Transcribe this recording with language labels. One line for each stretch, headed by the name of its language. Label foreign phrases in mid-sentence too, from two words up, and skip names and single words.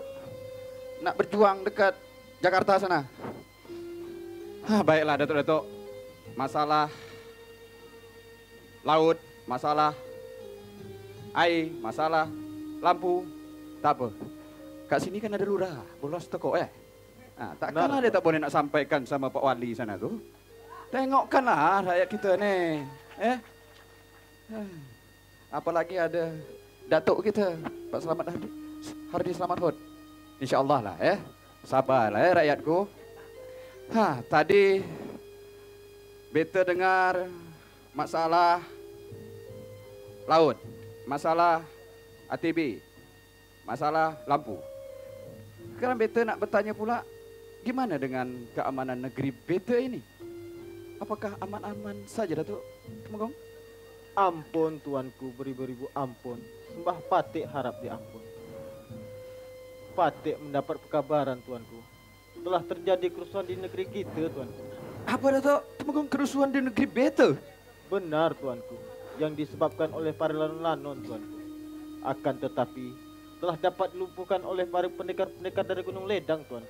Malay: Nak berjuang dekat Jakarta sana. Baiklah Datuk-Datuk. Masalah laut, masalah air, masalah lampu, tak apa. Kat sini kan ada lurah, bolos toko takkanlah dia tak boleh nak sampaikan sama Pak Wali sana tu. Tengokkanlah rakyat kita ni. Apalagi ada Datuk kita, Pak Selamat Hardi Selamat Hod. InsyaAllah lah sabarlah rakyatku. Tadi beta dengar masalah laut, masalah ATB, masalah lampu. Sekarang beta nak bertanya pula, gimana dengan keamanan negeri beta ini? Apakah aman-aman saja, Datuk Temenggung? Ampun, tuanku, beribu-ribu ampun. Sembah Patih harap diampun. Patih mendapat perkabaran, tuanku. Telah terjadi kerusuhan di negeri kita, tuanku. Apa, Datuk Temenggung, kerusuhan di negeri beta? Benar, tuanku. Yang disebabkan oleh para lanon-lanon, tuanku. Akan tetapi telah dapat dilumpuhkan oleh para pendekar-pendekar dari Gunung Ledang, tuanku.